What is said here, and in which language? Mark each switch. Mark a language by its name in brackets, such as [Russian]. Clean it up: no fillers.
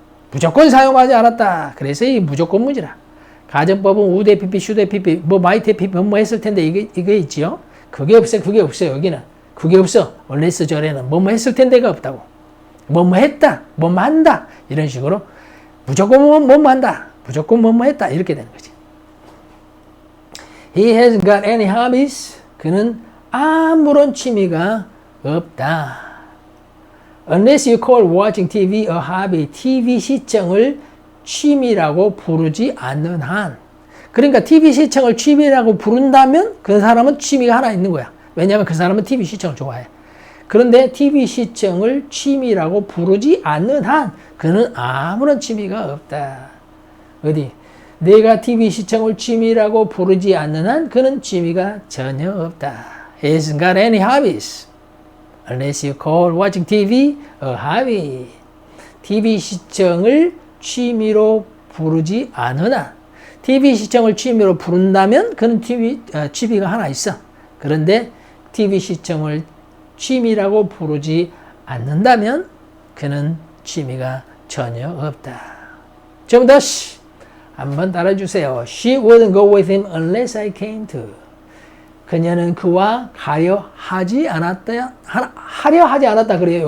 [Korean] 무조건 사용하지 않았다. 그래서 이 무조건문이라. 가정법은 우대 PP, 슈대 PP, 마이테 PP, 뭐 했을 텐데 이게 있지요? 그게 없어요. 여기는. 그게 없어. unless 절에는 뭐뭐 했을 텐데가 없다고. 뭐뭐 했다. 뭐뭐 한다. 이런 식으로 무조건 뭐뭐 한다. 무조건 뭐뭐 했다. 이렇게 되는 거지. [English] He hasn't got any hobbies. [Korean] 그는 아무런 취미가 없다. [English] Unless you call watching TV a hobby. [Korean] TV 시청을 취미라고 부르지 않는 한. 그러니까 TV 시청을 취미라고 부른다면 그 사람은 취미가 하나 있는 거야. 왜냐하면 그 사람은 TV 시청을 좋아해. 그런데 TV 시청을 취미라고 부르지 않는 한 그는 아무런 취미가 없다. 어디? 내가 TV 시청을 취미라고 부르지 않는 한 그는 취미가 전혀 없다. [English] He hasn't got any hobbies. unless you call watching TV a hobby. [Korean] TV 시청을 취미로 부르지 않은 한. TV 시청을 취미로 부른다면 그는 취미가 하나 있어. 그런데 TV 시청을 취미라고 부르지 않는다면 그는 취미가 전혀 없다. 좀 다시 한번 따라주세요. [English] She wouldn't go with him unless I came to. [Korean] 그녀는 그와 가려 하지 않았다. 하려 하지 않았다 그래요.